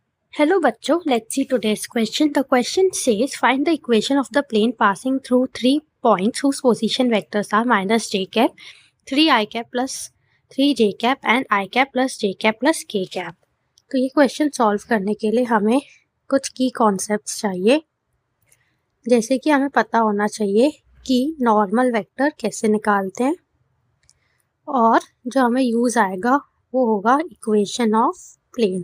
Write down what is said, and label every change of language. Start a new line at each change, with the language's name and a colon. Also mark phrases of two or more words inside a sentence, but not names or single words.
English: Hello बच्चों, let's see today's question. The question says find the equation of the plane passing through 3 points whose position vectors are minus j cap, 3 I cap plus 3 j cap and I cap plus j cap plus k cap.
Hindi: तो ये क्वेश्चन सॉल्व करने के लिए हमें कुछ
English: key concepts
Hindi: चाहिए, जैसे कि हमें पता होना चाहिए कि
English: normal vector
Hindi: कैसे निकालते हैं, और जो हमें यूज़ आएगा वो होगा
English: equation of plane.